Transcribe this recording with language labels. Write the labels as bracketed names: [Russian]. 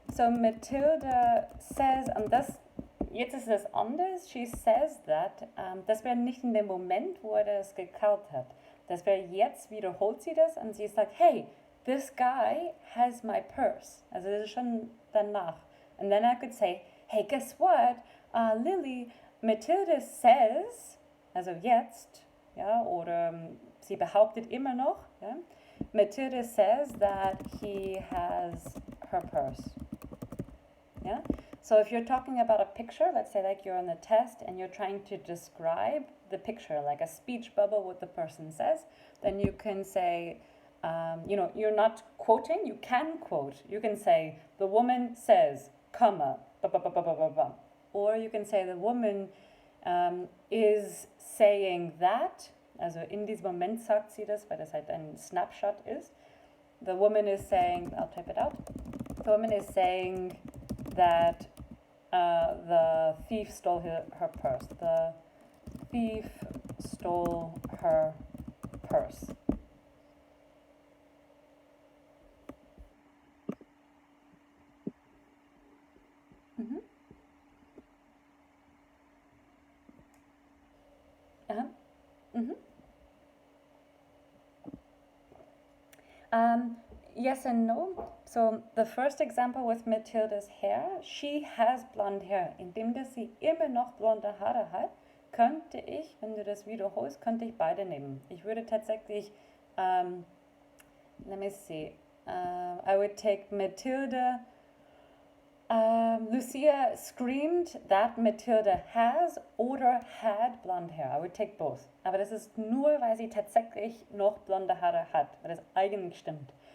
[English] So Matilda says, [German] und das, jetzt ist es anders. [English] She says that. [German] Das wäre nicht in dem Moment, wo er das gekaut hat. Das wäre jetzt, wiederholt sie das und sie sagt, [English] hey, this guy has my purse. [German] Also das ist schon danach. [English] And then I could say, hey, guess what? Lily, Matilda says, [German] also jetzt, ja, oder sie behauptet immer noch, ja, [English] Matilda says that he has her purse. Yeah? So if you're talking about a picture, let's say like you're on a test and you're trying to describe the picture, like a speech bubble, what the person says, then you can say, you're not quoting, you can quote. You can say, the woman says, comma, ba ba ba ba ba ba ba. Or you can say, the woman is saying that, [German] also in diesem Moment sagt sie das, weil das halt ein Snapshot ist. [English] The woman is saying, I'll type it out. The woman is saying that the thief stole her purse. The thief stole her purse. Mm-hmm. Uh-huh. Mm-hmm. Yes and no. So the first example with Matilda's hair, she has blonde hair. [German] Indem dass sie immer noch blonde Haare hat, könnte ich, wenn du das wiederholst, könnte ich beide nehmen. Ich würde tatsächlich, [English] let me see, I would take Matilda. Lucia screamed that Matilda has [German] oder [English] had blonde hair. I would take both. [German] Aber das ist nur, weil sie tatsächlich noch blonde Haare hat, weil das eigentlich stimmt.